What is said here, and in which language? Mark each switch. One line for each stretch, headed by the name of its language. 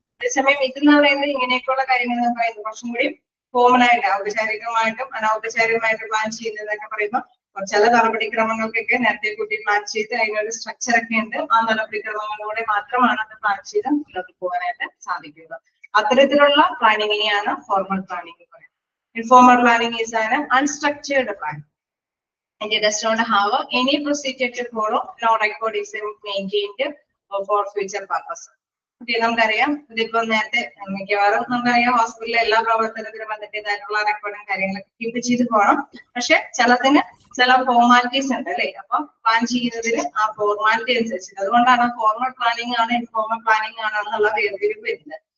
Malayalam: അതേസമയം ഇതെന്ന് പറയുന്നത് ഇങ്ങനെയൊക്കെയുള്ള കാര്യങ്ങൾ എന്ന് പറയുന്നത് കുറച്ചും കൂടി കോമൺ ആയിട്ട് ഔപചാരികമായിട്ടും അനൗപചാരികമായിട്ടും പ്ലാൻ ചെയ്യുന്നതൊക്കെ പറയുമ്പോൾ ചില നടപടിക്രമങ്ങൾക്കൊക്കെ നേരത്തെ കൂട്ടി പ്ലാൻ ചെയ്ത് അതിനൊരു സ്ട്രക്ചർ ഒക്കെ ഉണ്ട്. ആ നടപടിക്രമങ്ങളിലൂടെ മാത്രമാണ് അത് പ്ലാൻ ചെയ്ത് മുന്നോട്ട് പോകാനായിട്ട് സാധിക്കുന്നത്. അത്തരത്തിലുള്ള പ്ലാനിങ്ങിനെയാണ് ഫോർമൽ പ്ലാനിങ് പറയുന്നത്.
English: Informal planning is an unstructured plan. And it does not have any procedure to follow. No record is maintained for future purpose.
Malayalam: Okay, നമുക്കറിയാം ഇതിപ്പോ നേരത്തെ മിക്കവാറും നമുക്കറിയാം ഹോസ്പിറ്റലിലെ എല്ലാ പ്രവർത്തനത്തിനും അതിൻ്റെതായിട്ടുള്ള റെക്കോർഡും കാര്യങ്ങളൊക്കെ കീപ്പ് ചെയ്ത് പോകണം. പക്ഷെ ചിലതിന് ചില ഫോർമാലിറ്റീസ് ഉണ്ട് അല്ലെ. അപ്പൊ പ്ലാൻ ചെയ്യുന്നതിന് ആ ഫോർമാലിറ്റി അനുസരിച്ചിട്ട്, അതുകൊണ്ടാണ് ഫോർമൽ പ്ലാനിങ് ആണ് ഇൻഫോർമൽ പ്ലാനിങ് ആണ് എന്നുള്ള വേർതിരിവ് വരുന്നത്.